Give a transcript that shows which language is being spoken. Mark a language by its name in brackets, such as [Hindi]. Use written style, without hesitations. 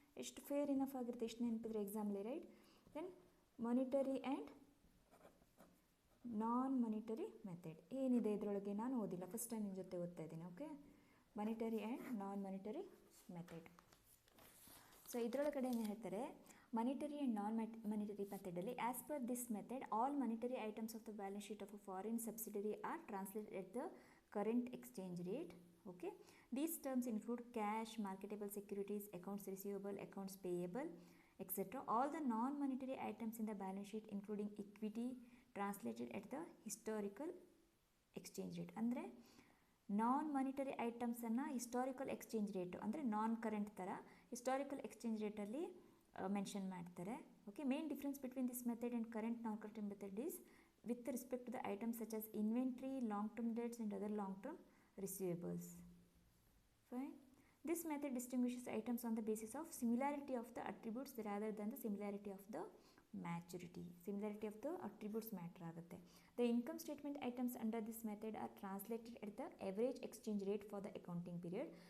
[Kannada] ಎಷ್ಟು fair enough ಆಗಿರುತ್ತೆ, ಎಷ್ಟು ನೆನಪಿದ್ರೆ ಎಕ್ಸಾಮ್ಲಿ right. Then monetary and non monetary method ಏನಿದೆ ಇದರೊಳಗೆ ನಾನು ಓದಿಲ್ಲ, ಫಸ್ಟ್ ಟೈಮ್ ನಿಮ್ಮ ಜೊತೆ ಓದ್ತಾ ಇದ್ದೀನಿ. [English] Okay, monetary and non monetary method. [Kannada] So ಇದರೊಳಗಡೆ ಏನು ಹೇಳ್ತಾರೆ, monetary and non-monetary methodally. [English] As per this method, all monetary items of the balance sheet of a foreign subsidiary are translated at the current exchange rate. Okay, these terms include cash, marketable securities, accounts receivable, accounts payable, etc. All the non-monetary items in the balance sheet including equity translated at the historical exchange rate. [Kannada] ಅಂದರೆ ನಾನ್ monetary ಐಟಮ್ಸನ್ನು historical exchange rate ಅಂದರೆ ನಾನ್ current ಥರ historical exchange ರೇಟಲ್ಲಿ mention ಮಾಡ್ತಾರೆ. [English] Okay, main difference between this method and current non current method is with respect to the items such as inventory, long term debts and other long term receivables. Fine. This method distinguishes items on the basis of similarity of the attributes rather than the similarity of the maturity. Similarity of the attributes matter ಆಗುತ್ತೆ. The income statement items under this method are translated at the average exchange rate for the accounting period.